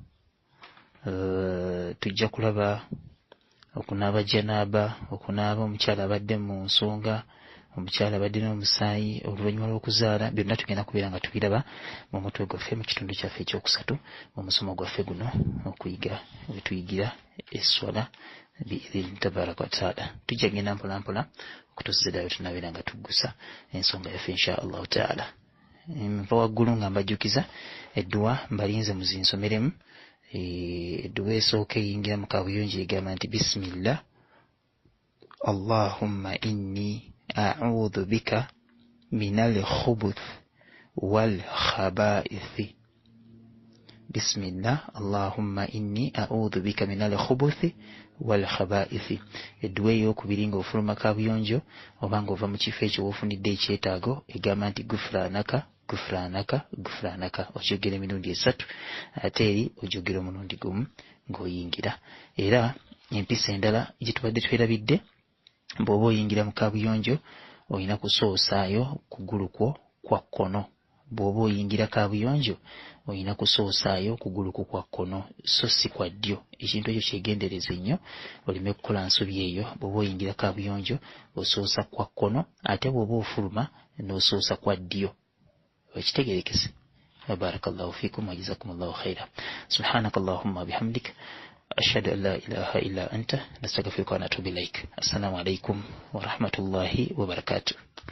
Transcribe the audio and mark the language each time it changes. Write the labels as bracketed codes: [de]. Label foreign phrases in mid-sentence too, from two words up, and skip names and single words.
[lg] Tujja kulaba okunaaba janaaba, okunaaba omukyala abadde mu nsonga, omukyala badde n'omusaayi oluvannyuma lw'okuzaala byonna tugenda kubeera nga tubiraba mu mutwe gwaffe mu kitundu kyaffe ekyokusatu mu musomo gwaffe guno okuyiga wetuyigira esswala [ar] بإذنه تبارك وتعالى. [lg] Tujja genda mpolampola okutuusiza ddala tunabeera nga tuggusa ensonga yaffe [ar] إن شاء الله تعالى. [lg] Nva waggulu nga mbajjukiza edduwa mbalinze muzinsomeremu. Edduwa esooka eyingira mu kabuyonjo egamba nti [ar] بسم الله اللهم إني أعوذ بك من الخبث والخبائث. بسم الله اللهم إني أعوذ بك من الخبث والخبائث. [lg] Edduwa ey'okubiri nga ofuluma kabuyonjo oba nga ova mu kifo ekyo woofunidde ekyetaago egamba nti [ar] غفرانك غفرانك غفرانك, [lg] okyogera emirundi 3 ate eri ogyogera omulundi gumu ng'oyingira. Era empisa endala gye tubadde twerabidde, bw'oba oyingira mu kabuyonjo olina kusoosaayo kugulu kwo kwa kkono. Bw'oba oyingira kabuyonjo olina kusoosaayo kugulu kwo kwa kkono so si kwa ddyo. Ekintu ekyo kyegendereze nnyo oleme kukola nsobi eyo. Bw'oba oyingira kabuyonjo osoosa kwa kkono ate bw'oba ofuluma n'osoosa kwa ddyo. Ekitegerekese. [ar] بارك الله فيكم وجزاكم الله خيرا. سبحانك اللهم بحمدك أشهد أن لا إله إلا أنت نستغفرك ونتوب إليك. السلام عليكم ورحمة الله وبركاته.